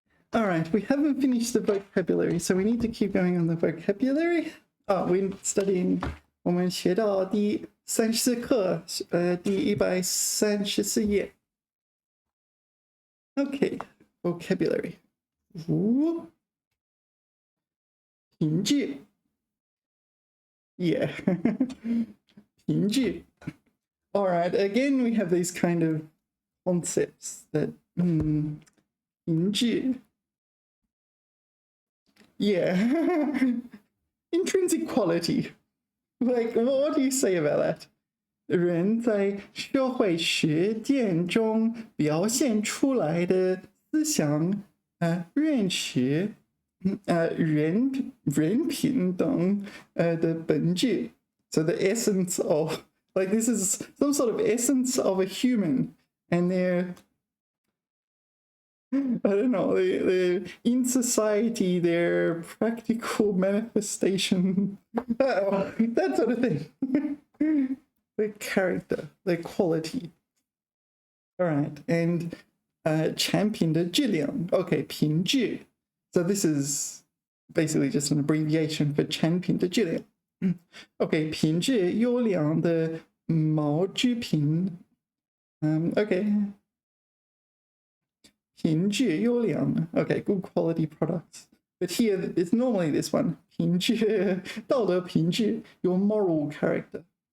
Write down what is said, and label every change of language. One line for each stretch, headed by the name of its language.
English: All right, we haven't finished the vocabulary, so we need to keep going on the vocabulary. We're studying
Chinese: 我们学到第34课，第134页。
English: Okay, vocabulary.
Chinese: 凭据 Yeah.
English: 凭据 All right, again we have these kind of concepts that 凭据 Yeah. Intrinsic quality. Like, what do you say about that?
Chinese: 人在社会实践中表现出来的思想、认识、人品等的本质。
English: So the essence of, like, this is some sort of essence of a human, and they're, I don't know, they're in society, their practical manifestation, that sort of thing. Their character, their quality. All right, and champion
Chinese: 的质量.
English: Okay, 品质.So this is basically just an abbreviation for
Chinese: 产品的质量. Okay, 品质优良的毛制品.
English: Okay.
Chinese: 品质优良.
English: Okay, good quality products. But here, it's normally this one.
Chinese: 品质, 道德品质,
English: your moral character.